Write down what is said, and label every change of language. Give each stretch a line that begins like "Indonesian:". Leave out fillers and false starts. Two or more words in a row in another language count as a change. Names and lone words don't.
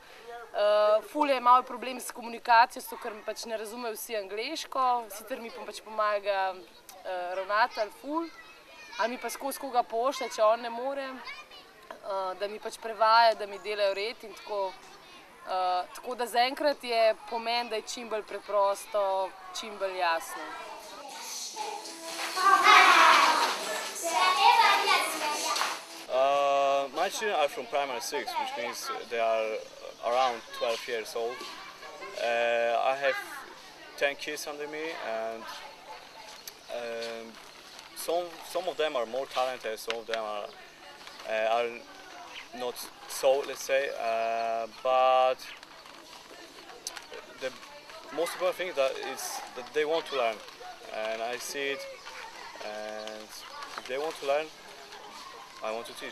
Slovenian: Ful je malo problem s komunikacijo, ker pač ne razumejo vsi angleško, sicer mi pač pomaga ravnatelj ful, ali mi pa skozi koga pošlje, če on ne more, da mi pač prevaja, da mi delajo red in tako. Tako da zaenkrat je pomen, da je čim bolj preprosto, čim bolj jasno.
English: My children are from primary 6, which means they are around 12 years old. I have 10 kids under me, and some of them are more talented, some of them are not so, let's say, but the most important thing is that they want to learn, and I see it, and if they want to learn, I want to teach.